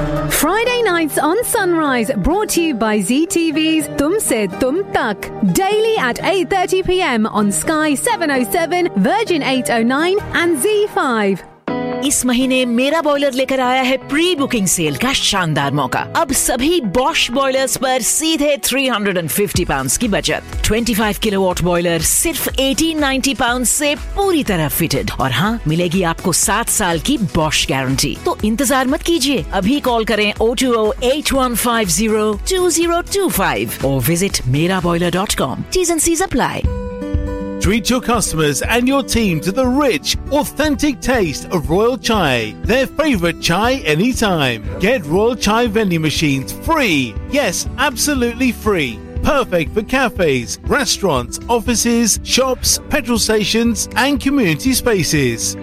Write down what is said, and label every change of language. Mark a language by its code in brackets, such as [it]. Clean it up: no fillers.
[en] Friday nights on Sunrise, brought to you by ZTV's Tumse Tum Tak. Daily at 8:30 PM on Sky 707, Virgin 809 and Z5. [hi] इस महीने मेरा boiler लेकर आया है pre booking cell का शानदार मौका। अब सभी बॉश बॉयलर्स पर सीधे £350 की बचत। 25 किलोवाट बॉयलर सिर्फ £1,890 से पूरी तरह फिटेड। और हाँ, मिलेगी आपको 7 साल की बॉश गारंटी। तो इंतजार मत कीजिए, अभी कॉल करें 020-8150-2025 और visit meraboiler.com। [en] T's and C's apply. Treat your customers and your team to the rich, authentic taste of Royal Chai, their favorite chai anytime. Get Royal Chai vending machines free. Yes, absolutely free. Perfect for cafes, restaurants, offices, shops, petrol stations and community spaces.